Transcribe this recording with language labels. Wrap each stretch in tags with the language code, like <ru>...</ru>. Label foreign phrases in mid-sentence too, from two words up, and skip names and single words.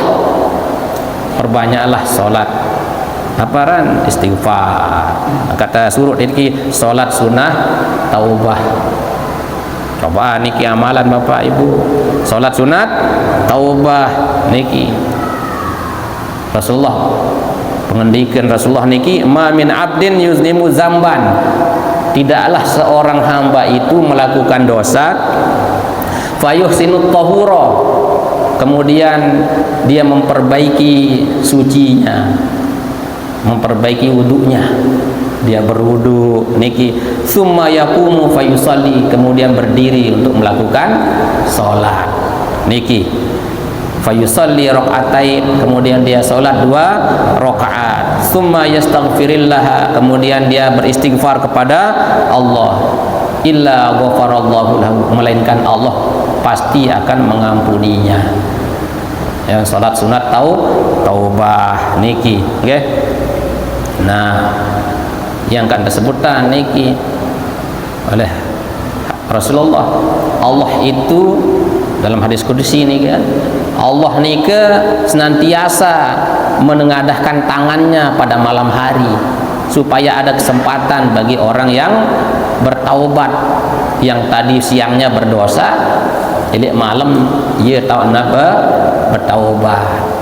<id>Perbanyaklah salat. Aparan istighfar. Kata surut niki salat sunnah taubah. Coba niki amalan Bapak Ibu. Salat sunat taubah niki.</id> <ar>Rasulullah pengendikan Rasulullah niki ما من عبد يذنب ذنبا,</ar> <id>tidaklah seorang hamba itu melakukan dosa</id> <ar>فيحسن الطهور,</ar> <id>kemudian dia memperbaiki sucinya, memperbaiki wudunya, dia</id> <ar>berwudu niki, ثم يقوم فيصلي,</ar> <id>kemudian berdiri untuk melakukan salat niki,</id> <ar>فيصلي ركعتين,</ar> <id>kemudian dia salat 2 rakaat,</id> <ar>ثم يستغفر الله,</ar> <id>kemudian dia beristighfar kepada Allah,</id> <ar>إلا غفر الله له,</ar> <id>melainkan Allah pasti akan mengampuninya. Yang salat sunat taubah niki nggih. Nah, yang kan disebutkan niki oleh Rasulullah, Allah itu dalam hadis qudsi ini kan, Allah nika senantiasa menengadahkan tangannya pada malam hari supaya ada kesempatan bagi orang yang bertaubat, yang tadi siangnya berdosa, jadi malam ia tahu napa bertaubat.</id>